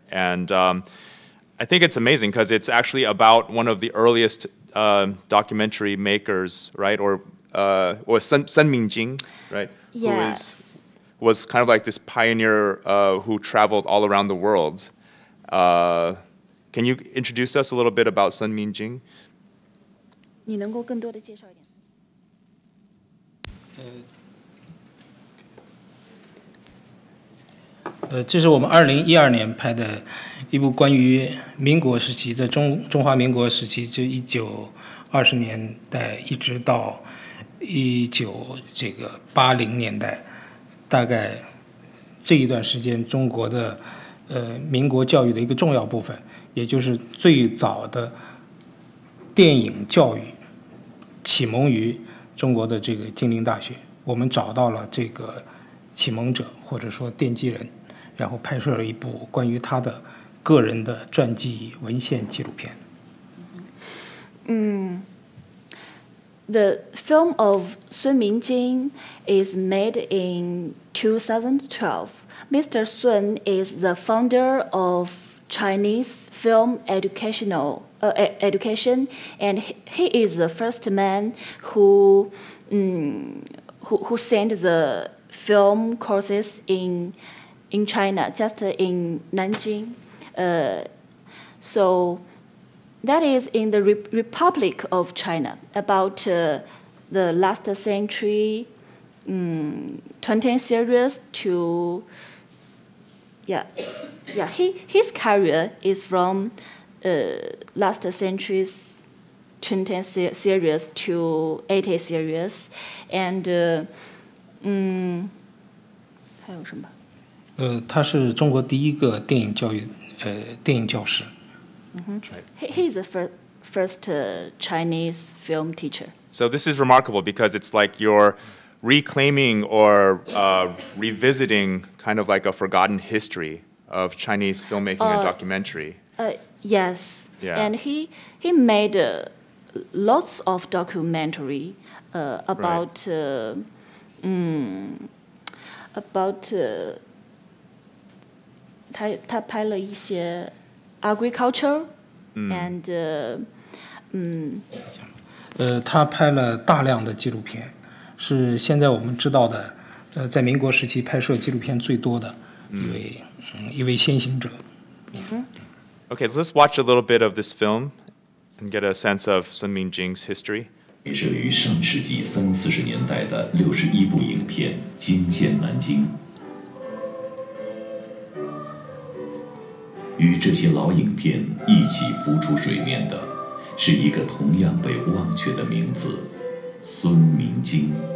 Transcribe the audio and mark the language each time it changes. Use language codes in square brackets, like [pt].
[en] And I think it's amazing because it's actually about one of the earliest documentary makers, right? Or Sun Mingjing, right? Yes. Who was kind of like this pioneer who traveled all around the world. Can you introduce us a little bit about Sun Mingjing? [zh] 你能够更多的介绍一点？这是我们2012年拍的一部关于民国时期，在中华民国时期，就1920年代一直到1980年代，大概这一段时间中国的民国教育的一个重要部分，也就是最早的电影教育启蒙于中国的这个金陵大学。我们找到了这个启蒙者或者说奠基人，然后拍摄了一部关于他的个人的传记文献纪录片。 [en] The film of Sun Mingjing is made in 2012. Mr. Sun is the founder of Chinese film education, and he is the first man who sent the film courses in China, just in Nanjing. So that is in the Republic of China, about the last century, 20th series to, his career is from last century's 20th series to 80th series, and [zh] 还有什么？他是中国第一个电影教师。 [en] He is the first Chinese film teacher. So this is remarkable because it's like you're reclaiming or revisiting kind of like a forgotten history of Chinese filmmaking and documentary. Yes. Yeah. And he made lots of documentary about about [zh] 他拍了一些 [en] agriculture and [zh] 他拍了大量的纪录片，是现在我们知道的在民国时期拍摄纪录片最多的一位先行者。 [en] Okay, so let's watch a little bit of this film and get a sense of Sun Mingjing's history. [zh] 拍摄于上世纪30-40年代的61部影片惊现南京。与这些老影片一起浮出水面的，是一个同样被忘却的名字——孙明京。